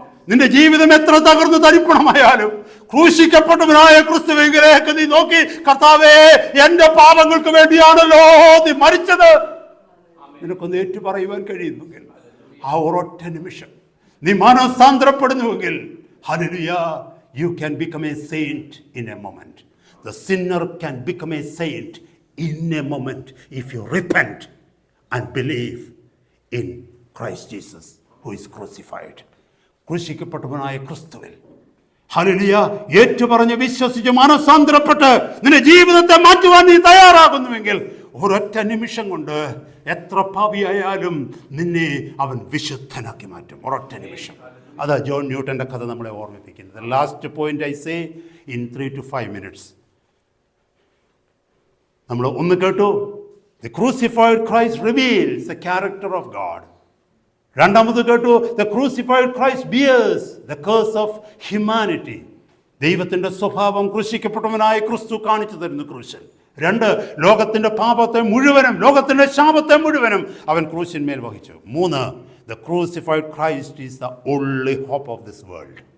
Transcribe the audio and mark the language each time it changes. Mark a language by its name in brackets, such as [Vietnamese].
[Malayalam] നിന്റെ ജീവിതം എത്ര തകർന്നു തരിപ്പണമായാലും ക്രൂശിക്കപ്പെട്ടവനായ ക്രിസ്തുവിലേക്ക് നീ നോക്കി, കർത്താവേ, എന്റെ പാപങ്ങൾക്ക് വേണ്ടിയാണല്ലോ നീ മരിച്ചത്, നിനക്കൊന്ന് ഏറ്റു പറയുവാൻ കഴിയുന്നെങ്കിൽ, ആ ഒരൊറ്റ നിമിഷം നീ മാനസാന്തരപ്പെടുന്നുവെങ്കിൽ, hallelujah, [English] you can become a saint in a moment. The sinner can become a saint in a moment if you repent and believe in Christ Jesus who is crucified. [Malayalam] ക്രൂശിക്കപ്പെട്ടവനായ ക്രിസ്തുവിൽ, ഹല്ലേലൂയ, ഏറ്റുപറഞ്ഞ് വിശ്വസിച്ച് മാനസാന്തരപ്പെട്ട് നിന്റെ ജീവിതത്തെ മാറ്റുവാൻ നീ തയ്യാറാകുന്നുവെങ്കിൽ, ഒരൊറ്റ നിമിഷം കൊണ്ട് എത്ര പാപിയായാലും നിന്നെ അവൻ വിശുദ്ധനാക്കി മാറ്റും. ഒരൊറ്റ നിമിഷം. അതാ ജോൺ ന്യൂട്ടൻ്റെ കഥ നമ്മളെ ഓർമ്മിപ്പിക്കുന്നത്. [English] Last point I say in 3 to 5 minutes. [Malayalam] നമ്മൾ ഒന്ന് കേട്ടു, [English] the crucified Christ reveals the character of God. [Malayalam] രണ്ടാമത് കേട്ടു, [English] the crucified Christ bears the curse of humanity. [Malayalam] ദൈവത്തിൻ്റെ സ്വഭാവം ക്രൂശിക്കപ്പെട്ടവനായ ക്രിസ്തു കാണിച്ചു തരുന്നു ക്രൂശിൽ. 2, ലോകത്തിൻ്റെ പാപത്തെ മുഴുവനും, ലോകത്തിൻ്റെ ശാപത്തെ മുഴുവനും അവൻ ക്രൂശിന്മേൽ വഹിച്ചു. [English] 3, the crucified Christ is the only hope of this world.